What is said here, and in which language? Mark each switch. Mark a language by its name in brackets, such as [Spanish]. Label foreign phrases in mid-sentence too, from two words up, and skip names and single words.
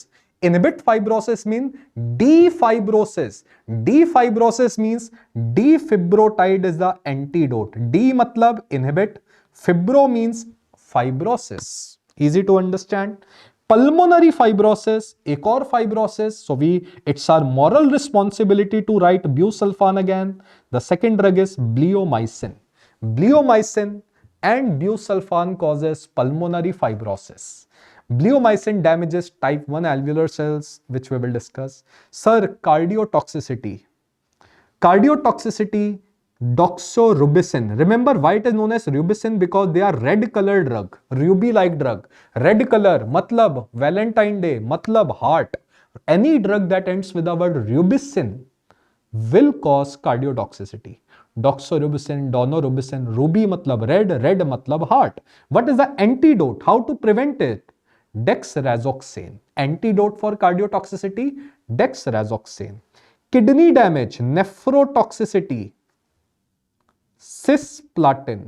[English] Inhibit fibrosis means defibrosis. Defibrosis means defibrotide is the antidote. D matlab inhibit, fibro means fibrosis. Easy to understand. Pulmonary fibrosis, [Hindi] एक और fibrosis. [English] So it's our moral responsibility to write busulfan again. The second drug is bleomycin. Bleomycin and busulfan causes pulmonary fibrosis. Bleomycin damages type 1 alveolar cells, which we will discuss. Sir, cardiotoxicity. Cardiotoxicity, doxorubicin. Remember why it is known as rubicin? Because they are red color drug, ruby like drug. Red color, matlab Valentine Day, matlab heart. Any drug that ends with the word rubicin will cause cardiotoxicity. Doxorubicin, donorubicin, ruby matlab red, red matlab heart. What is the antidote? How to prevent it? Dexrazoxane. Antidote for cardiotoxicity, dexrazoxane. Kidney damage, nephrotoxicity, cisplatin.